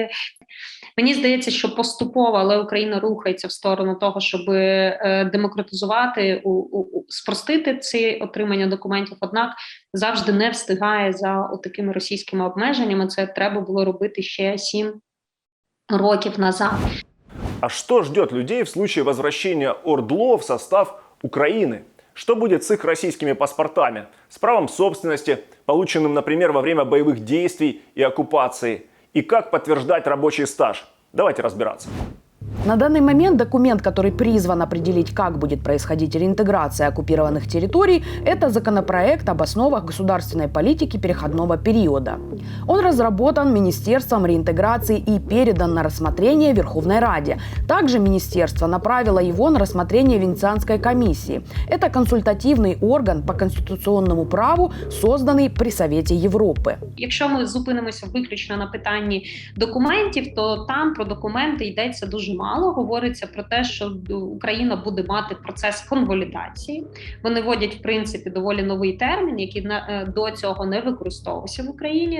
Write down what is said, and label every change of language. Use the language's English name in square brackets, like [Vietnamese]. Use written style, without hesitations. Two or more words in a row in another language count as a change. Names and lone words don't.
[Ukrainian] Мені здається, що поступово, але Україна рухається в сторону того, щоб демократизувати, спростити ці отримання документів, однак завжди не встигає за такими російськими обмеженнями. Це треба було робити ще 7 років назад. [Russian] А что ждет людей в случае возвращения ОРДЛО в состав Украины? Что будет с их российскими паспортами? С правом собственности, полученным, например, во время боевых действий и оккупации? И как подтверждать рабочий стаж? Давайте разбираться. На данный момент документ, который призван определить, как будет происходить реинтеграция оккупированных территорий, это законопроект об основах государственной политики переходного периода. Он разработан Министерством реинтеграции и передан на рассмотрение Верховной Раде. Также Министерство направило его на рассмотрение Венецианской комиссии. Это консультативный орган по конституционному праву, созданный при Совете Європи. [Ukrainian] Якщо ми зупинимося виключно на питанні документів, то там про документи йдеться дуже мало. Говориться про те, що Україна буде мати процес конвалідації. Вони вводять, в принципі, доволі новий термін, який до цього не використовувався в Україні.